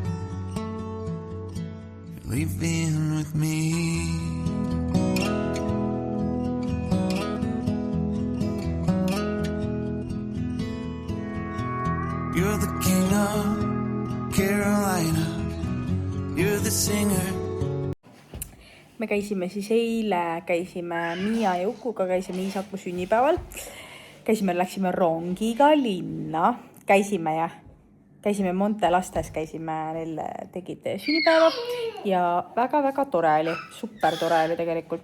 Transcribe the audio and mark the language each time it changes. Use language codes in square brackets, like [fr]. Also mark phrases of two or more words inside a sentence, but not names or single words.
[en] Leave in with me. You're the king of Carolina. You're the singer. [et] Me käisime siis eile, käisime Miia ja Ukuga, käisime Iisaku sünnipäeval. Läksime rongiga linna. Käisime Monte lastes, neil tegid sünnipäeva ja väga-väga tore oli, super tore oli tegelikult.